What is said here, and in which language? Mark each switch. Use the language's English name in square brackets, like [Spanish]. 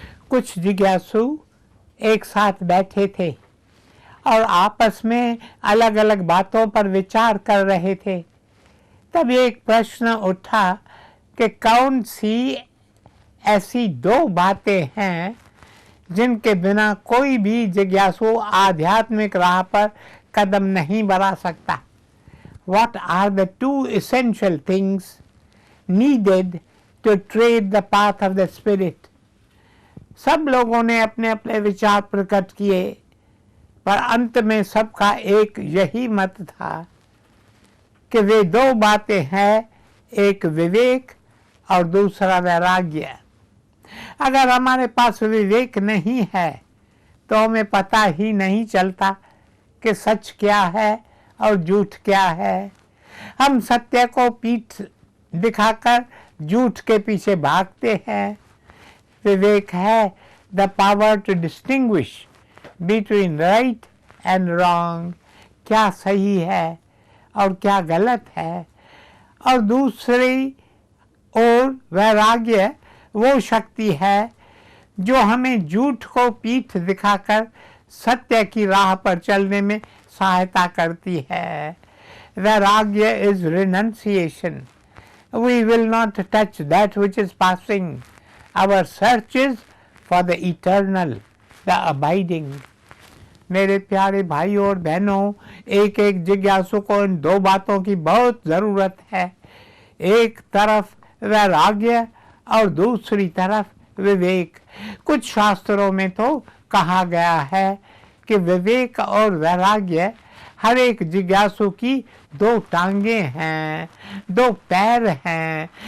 [Hindi] कुछ जिज्ञासु एक साथ बैठे थे और आपस में अलग अलग बातों पर विचार कर रहे थे। तब एक प्रश्न उठा कि कौन सी ऐसी दो बातें हैं जिनके बिना कोई भी जिज्ञासु आध्यात्मिक राह पर कदम नहीं बढ़ा सकता। [English] What are the two essential things needed to tread the path of the Spirit? [Hindi] सब लोगों ने अपने अपने विचार प्रकट किए, पर अंत में सबका एक यही मत था कि वे दो बातें हैं, एक विवेक और दूसरा वैराग्य। अगर हमारे पास विवेक नहीं है तो हमें पता ही नहीं चलता कि सच क्या है और झूठ क्या है। हम सत्य को पीठ दिखाकर झूठ के पीछे भागते हैं। विवेक है [English] the power to distinguish between right and wrong, [Hindi] क्या सही है और क्या गलत है। और दूसरी ओर वैराग्य वो शक्ति है जो हमें झूठ को पीठ दिखाकर सत्य की राह पर चलने में सहायता करती है। [English] वैराग्य is renunciation. We will not touch that which is passing. Our search is for the eternal, the abiding. [Hindi] मेरे प्यारे भाइयों और बहनों, एक एक जिज्ञासु को इन दो बातों की बहुत ज़रूरत है। एक तरफ वैराग्य और दूसरी तरफ विवेक। कुछ शास्त्रों में तो कहा गया है कि विवेक और वैराग्य हर एक जिज्ञासु की दो टांगें हैं, दो पैर हैं।